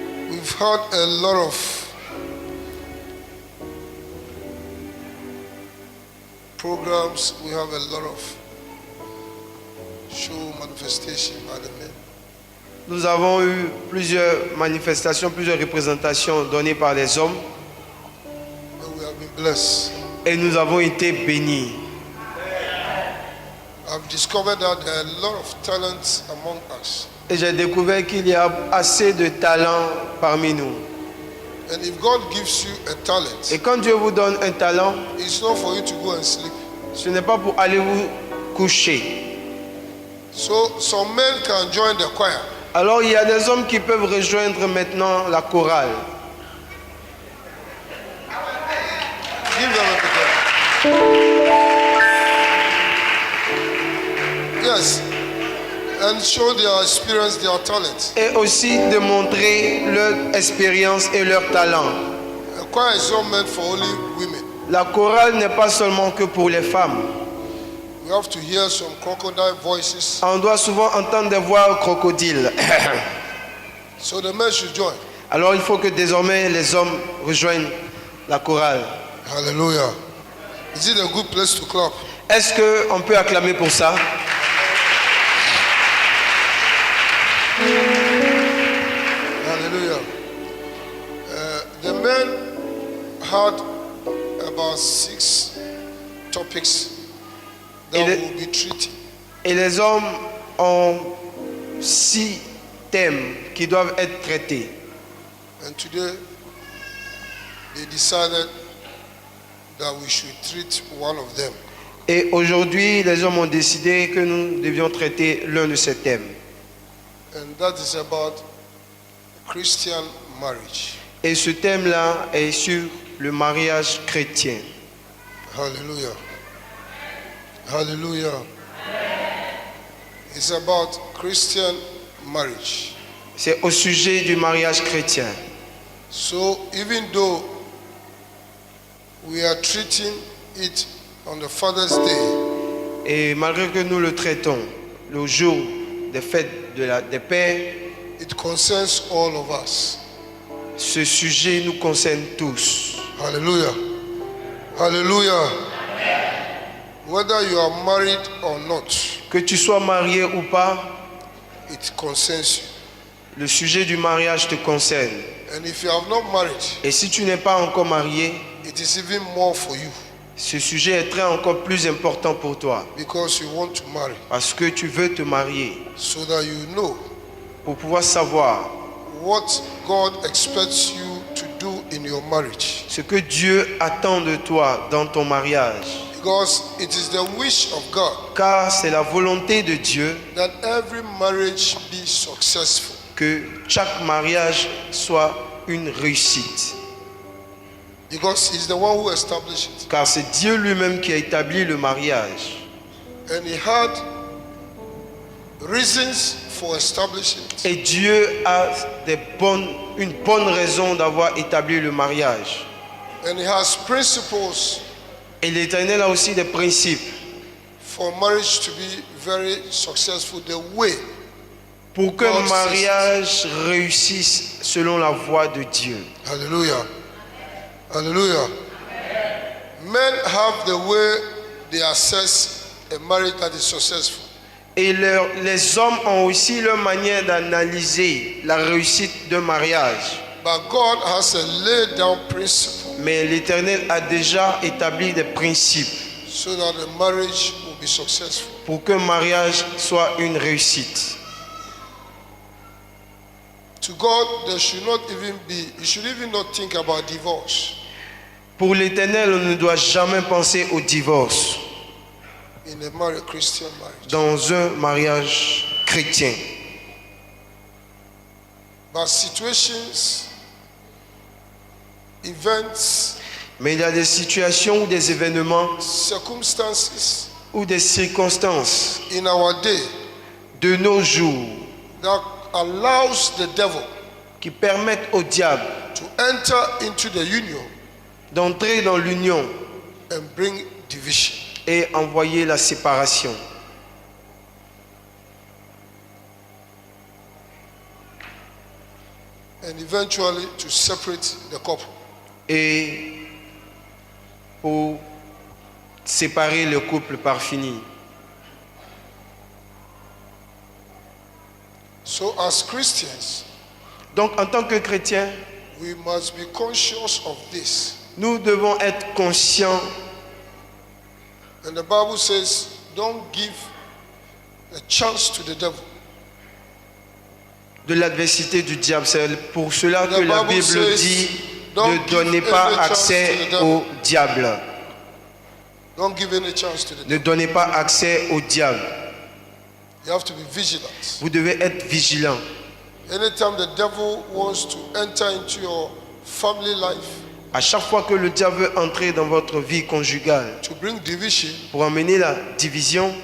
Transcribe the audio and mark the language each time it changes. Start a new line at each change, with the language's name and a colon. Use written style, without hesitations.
English: we've had a lot of programs. We have a lot of show manifestation by the men.
French: nous avons eu plusieurs manifestations, plusieurs représentations données par les hommes
English: And we have been blessed.
French: et nous avons été bénis.
English: I've discovered that there are a lot of talents among us.
French: Et j'ai découvert qu'il y a assez de talents parmi nous.
English: And if God gives you a talent,
French: Et quand Dieu vous donne un talent,
English: it's not for you to go and sleep.
French: ce n'est pas pour aller vous coucher.
English: So some men can join the choir.
French: Alors il y a des hommes qui peuvent rejoindre maintenant la chorale.
English: Give them a big hand. Yes. And show their experience, their talent.
French: Et aussi de montrer leur expérience et leur talent.
English: A choir is not meant for only women.
French: La chorale n'est pas seulement que pour les femmes.
English: We have to hear some crocodile voices.
French: On doit souvent entendre des voix crocodiles.
English: So the men should join.
French: Alors il faut que désormais les hommes rejoignent la chorale.
English: Hallelujah. Is it a good place to clap?
French: Est-ce qu'on peut acclamer pour ça?
English: Hallelujah. The men had about 6 topics that
French: Et
English: we'll be treating.
French: Et les hommes ont 6 thèmes qui doivent être traités.
English: And today they decided that we should treat one of them.
French: Et aujourd'hui, les hommes ont décidé que nous devions traiter l'un de ces thèmes.
English: And that is about Christian marriage.
French: Et ce thème-là est sur le mariage chrétien.
English: Hallelujah. Hallelujah. It's about Christian marriage.
French: C'est au sujet du mariage chrétien.
English: So even though we are treating it on the Father's Day,
French: Et malgré que nous le traitons le jour des fêtes des pères,
English: it concerns all of us.
French: ce sujet nous concerne tous.
English: Hallelujah. Hallelujah. Whether you are married or not,
French: Que tu sois marié ou pas,
English: it concerns you.
French: le sujet du mariage te concerne.
English: And if you have not married,
French: Et si tu n'es pas encore marié,
English: it is even more for you
French: ce sujet est très encore plus important pour toi.
English: because you want to marry
French: Parce que tu veux te marier
English: so that you know
French: pour pouvoir savoir
English: what God expects you to do in your marriage.
French: ce que Dieu attend de toi dans ton mariage.
English: Because it is the wish of God
French: Car c'est la volonté de Dieu
English: that every marriage be successful.
French: que chaque mariage soit une réussite.
English: Because He's the one who established it.
French: Car c'est Dieu lui-même qui a établi le mariage.
English: And He had reasons for establishing it.
French: Et Dieu a une bonne raison d'avoir établi le mariage.
English: And He has principles
French: Et l'Éternel a aussi des principes
English: for marriage to be very successful the way.
French: pour qu'un mariage réussisse selon la voie de Dieu.
English: Hallelujah. Hallelujah. Men have the way they assess a marriage that is successful.
French: Et les hommes ont aussi leur manière d'analyser la réussite d'un mariage.
English: But God has a laid down principle
French: Mais l'Éternel a déjà établi des principes
English: so that the marriage will be successful.
French: pour qu'un mariage soit une réussite.
English: To God, there should not even be, you should even not think about divorce
French: Pour l'Éternel, on ne doit jamais penser au divorce
English: in a married Christian marriage.
French: dans un mariage chrétien.
English: But situations, events,
French: Mais il y a des situations ou des événements
English: circumstances
French: ou des circonstances
English: in our day
French: de nos jours
English: that allows the devil
French: qui permettent au diable
English: to enter into the union
French: d'entrer dans l'union
English: and bring division.
French: et envoyer la séparation.
English: And eventually to separate the couple.
French: Et pour séparer le couple par fini.
English: So as Christians,
French: Donc en tant que chrétiens,
English: we must be conscious of this.
French: nous devons être conscients.
English: And the Bible says, don't give a chance to the devil.
French: De l'adversité du diable. C'est pour cela que
English: The
French: la
English: Bible
French: Bible
English: says,
French: dit
English: don't
French: ne donnez
English: give
French: pas
English: any chance
French: accès
English: to the devil.
French: au diable.
English: Don't give any chance to the devil.
French: Ne donnez pas accès au diable.
English: You have to be vigilant.
French: Vous devez être vigilant.
English: Anytime the devil wants to enter into your family life
French: À chaque fois que le diable veut entrer dans votre vie conjugale
English: to bring division
French: pour amener la division